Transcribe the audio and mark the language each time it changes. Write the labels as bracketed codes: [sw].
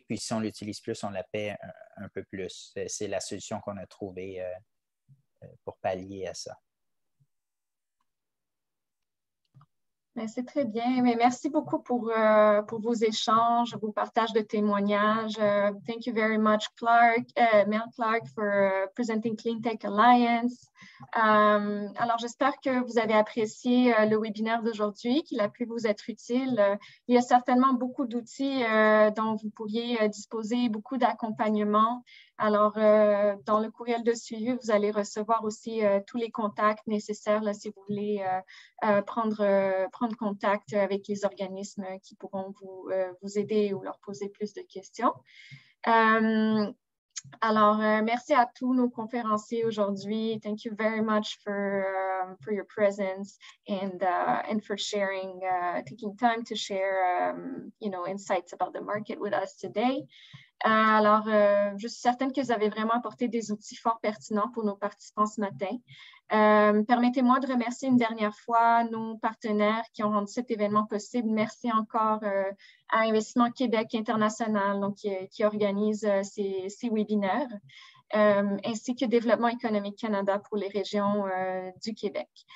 [fr] Puis, si on l'utilise plus, on la paie un peu plus. C'est la solution qu'on a trouvée pour pallier à ça. C'est très bien. Mais merci beaucoup pour vos échanges, vos partages de témoignages. [en] Thank you very much, Mel Clark, for presenting Clean Tech Alliance. [fr] Alors, j'espère que vous avez apprécié le webinaire d'aujourd'hui, qu'il a pu vous être utile. Il y a certainement beaucoup d'outils dont vous pourriez disposer, beaucoup d'accompagnement. Alors, dans le courriel de suivi, vous allez recevoir aussi tous les contacts nécessaires là, si vous voulez prendre contact avec les organismes qui pourront vous aider ou leur poser plus de questions. Alors, merci à tous nos conférenciers aujourd'hui. [en] Thank you very much for your presence and for sharing, taking time to share, insights about the market with us today. [fr] Alors, je suis certaine que vous avez vraiment apporté des outils fort pertinents pour nos participants ce matin. Permettez-moi de remercier une dernière fois nos partenaires qui ont rendu cet événement possible. Merci encore à Investissement Québec International donc, qui organise ces webinaires, ainsi que Développement économique Canada pour les régions du Québec.